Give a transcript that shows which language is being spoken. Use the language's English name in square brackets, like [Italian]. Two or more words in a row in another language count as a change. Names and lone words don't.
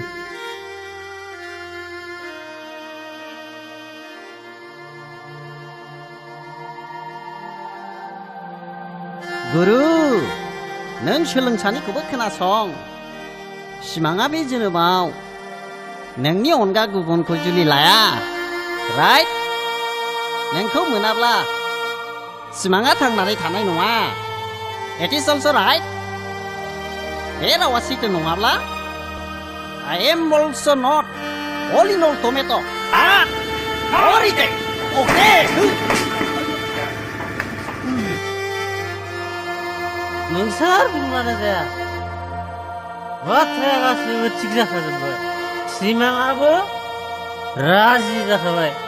[Bodo] गुरु नों सोलोंसानिखौबो खोनासं सिमाङा बे जोनोमाव नोंनि अनगा गुबुनखौ जुलि लाया राइट नोंखौ मोनाब्ला सिमाङा थांनानै थानाय नङा [English] it is also right [Bodo] बे रावा सैथो नङाब्ला [English] I am also not all in all tomato [Bodo] नोंसोर बुंबानो जाया बाथ्राया गासैबो थिग जाखाजोब्बाय सिमाङाबो राजि जाखाबाय